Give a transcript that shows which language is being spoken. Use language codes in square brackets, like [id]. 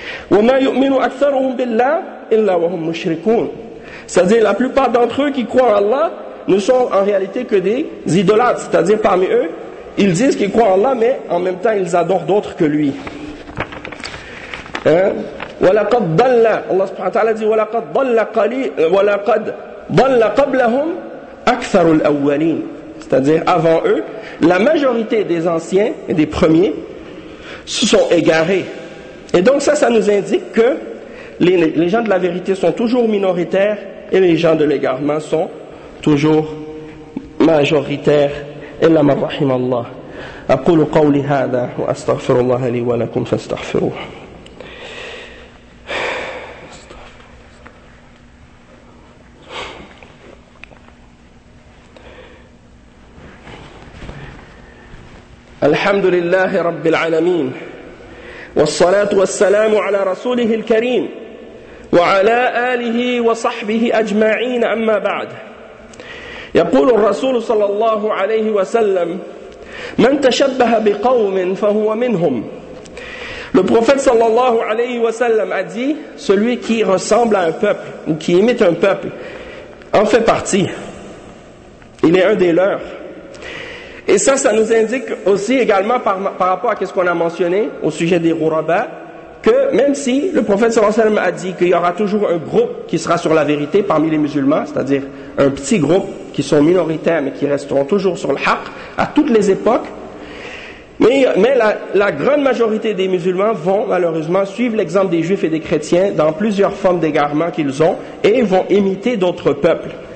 [ar] وَمَا يُؤْمِنُ أَكْثَرُهُمْ بِاللَّهِ إِلَّا وَهُمْ مُشْرِكُونَ. [fr] C'est-à-dire la plupart d'entre eux qui croient en Allah ne sont en réalité que des idolâtres. C'est-à-dire parmi eux, ils disent qu'ils croient en Allah, mais en même temps ils adorent d'autres que lui. [ar] وَلَقَدْ ضَلَّ. Allah subhanahu wa ta'ala dit وَلَقَدْ ضَلَّ قَلِيلٌ وَلَقَدْ ضَلَّ قَبْلَهُمْ أَكْثَرُ الْأَوَّلِينَ. [fr] C'est-à-dire avant eux, la majorité des anciens et des premiers se sont égarés. Et donc ça nous indique que les gens de la vérité sont toujours minoritaires et les gens de l'égarement sont toujours majoritaires. [ar] إلا من رحم الله. أقول قولي هذا وأستغفر الله لي ولكم فاستغفروه. الحمد لله رب العالمين والصلاة والسلام على رسوله الكريم وعلى آله وصحبه أجمعين. أما بعد, يقول الرسول صلى الله عليه وسلم من تشبه بقوم فهو منهم. [fr] Le prophète [ar] صلى الله عليه وسلم [fr] a dit celui qui ressemble à un peuple ou qui imite un peuple en fait partie, il est un des leurs. Et ça nous indique aussi également par rapport à ce qu'on a mentionné au sujet des Ghuraba, que même si le prophète sallallahu alayhi wa sallam a dit qu'il y aura toujours un groupe qui sera sur la vérité parmi les musulmans, c'est-à-dire un petit groupe qui sont minoritaires mais qui resteront toujours sur le haq à toutes les époques, mais la grande majorité des musulmans vont malheureusement suivre l'exemple des juifs et des chrétiens dans plusieurs formes d'égarement qu'ils ont et vont imiter d'autres peuples.